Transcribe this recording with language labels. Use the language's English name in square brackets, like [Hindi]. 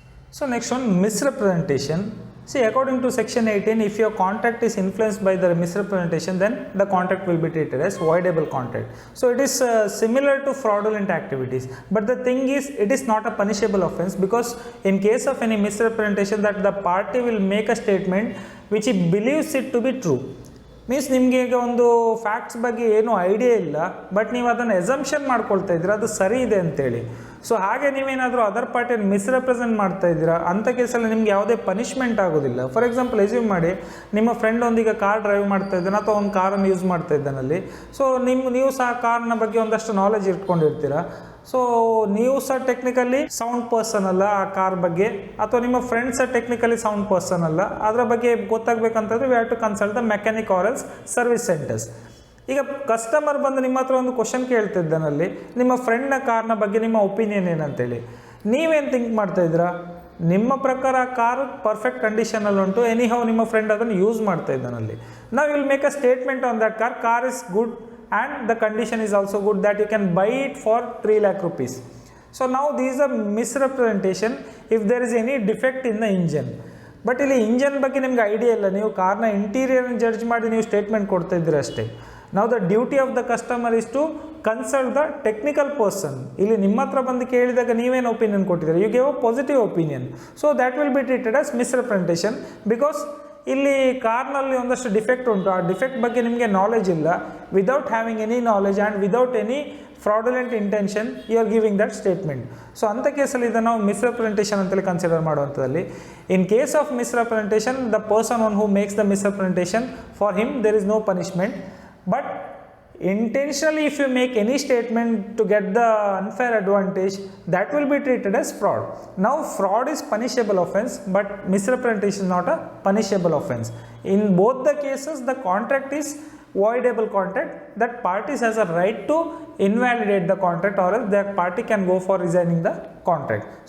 [English] So next one, misrepresentation. See, according to section 18, if your contract is influenced by the misrepresentation, then the contract will be treated as voidable contract. So it is similar to fraudulent activities, but the thing is, it is not a punishable offense, because in case of any misrepresentation, that the party will make a statement which he believes it to be true. [Kannada] Means ನಿಮಗೆ ಈಗ ಒಂದು facts ಬಗ್ಗೆ ಏನೂ idea ಇಲ್ಲ, but ನೀವು ಅದನ್ನು assumption ಮಾಡ್ಕೊಳ್ತಾ ಇದ್ದೀರಾ ಅದು ಸರಿ ಇದೆ ಅಂತೇಳಿ. ಸೊ ಹಾಗೆ ನೀವೇನಾದರೂ ಅದರ್ ಪಾರ್ಟಿಯನ್ನು ಮಿಸ್ರೆಪ್ರೆಸೆಂಟ್ ಮಾಡ್ತಾ ಇದ್ದೀರಾ, ಅಂಥ ಕೇಸಲ್ಲಿ ನಿಮ್ಗೆ ಯಾವುದೇ ಪನಿಷ್ಮೆಂಟ್ ಆಗೋದಿಲ್ಲ. ಫಾರ್ ಎಕ್ಸಾಂಪಲ್, ಎಸ್ಯೂಮ್ ಮಾಡಿ ನಿಮ್ಮ ಫ್ರೆಂಡ್ ಒಂದೀಗ ಕಾರ್ ಡ್ರೈವ್ ಮಾಡ್ತಾ ಇದ್ದಾನೆ ಅಥವಾ ಒಂದು ಕಾರನ್ನು ಯೂಸ್ ಮಾಡ್ತಾ ಇದ್ದಾನಲ್ಲಿ. ಸೊ ನೀವು ಸಹ ಕಾರ್ನ ಬಗ್ಗೆ ಒಂದಷ್ಟು ನಾಲೆಜ್ ಇಟ್ಕೊಂಡಿರ್ತೀರ. ಸೊ ನೀವು ಸಹ ಟೆಕ್ನಿಕಲಿ ಸೌಂಡ್ ಪರ್ಸನ್ ಅಲ್ಲ ಆ ಕಾರ್ ಬಗ್ಗೆ, ಅಥವಾ ನಿಮ್ಮ ಫ್ರೆಂಡ್ಸ್ ಸಹ ಟೆಕ್ನಿಕಲಿ ಸೌಂಡ್ ಪರ್ಸನ್ ಅಲ್ಲ, ಅದರ ಬಗ್ಗೆ ಗೊತ್ತಾಗಬೇಕಂತಂದರೆ [English] We have to consult the mechanic or else service centres. [Kannada] ಈಗ ಕಸ್ಟಮರ್ ಬಂದು ನಿಮ್ಮ ಹತ್ರ ಒಂದು ಕ್ವಶನ್ ಕೇಳ್ತಿದ್ದಾನಲ್ಲಿ, ನಿಮ್ಮ ಫ್ರೆಂಡ್ನ ಕಾರ್ನ ಬಗ್ಗೆ ನಿಮ್ಮ ಒಪಿನಿಯನ್ ಏನಂತೇಳಿ, ನೀವೇನು ಥಿಂಕ್ ಮಾಡ್ತಾ ಇದ್ದೀರಾ? ನಿಮ್ಮ ಪ್ರಕಾರ ಕಾರು ಪರ್ಫೆಕ್ಟ್ ಕಂಡೀಷನಲ್ಲಿ ಉಂಟು, ಎನಿ ಹೌ ನಿಮ್ಮ ಫ್ರೆಂಡ್ ಅದನ್ನು ಯೂಸ್ ಮಾಡ್ತಾ ಇದ್ದಾನಲ್ಲಿ. [English] ನಾವು will make a statement on that car is good and the condition is also good, that you can buy it for 3 lakh rupees. So now this is a misrepresentation if there is any defect in the engine. [Kannada] But ಇಲ್ಲಿ engine ಬಗ್ಗೆ ನಿಮ್ಗೆ idea ಇಲ್ಲ, ನೀವು ಕಾರ್ನ interior judge ಮಾಡಿ ನೀವು statement ಕೊಡ್ತಾ ಇದ್ದೀರ ಅಷ್ಟೇ. [English] ನಾವು the duty of the customer is to consult the technical person. [Kannada] ಇಲ್ಲಿ ನಿಮ್ಮ ಹತ್ರ ಬಂದು ಕೇಳಿದಾಗ ನೀವೇನು ಒಪಿನಿಯನ್ ಕೊಟ್ಟಿದ್ದೀರಿ, [English] You give a positive opinion. So that will be treated as misrepresentation, [Kannada] because ಇಲ್ಲಿ ಕಾರ್ನಲ್ಲಿ ಒಂದಷ್ಟು ಡಿಫೆಕ್ಟ್ ಉಂಟು, ಆ ಡಿಫೆಕ್ಟ್ ಬಗ್ಗೆ ನಿಮಗೆ ನಾಲೆಜ್ ಇಲ್ಲ. [English] Without having any knowledge and without any fraudulent intention you are giving that statement. [Kannada] So ಅಂಥ ಕೇಸಲ್ಲಿ ಇದನ್ನು ನಾವು ಮಿಸ್ರೆಪ್ರೆಸೆಂಟೇಷನ್ ಅಂತೇಳಿ consider ಮಾಡುವಂಥದ್ದಲ್ಲಿ. [English] In case of misrepresentation, the person one who makes the misrepresentation, for him there is no punishment. But intentionally if you make any statement to get the unfair advantage, that will be treated as fraud. Now fraud is punishable offense, but misrepresentation is not a punishable offense. In both the cases the contract is voidable contract, that parties has a right to invalidate the contract, or else that party can go for resigning the contract.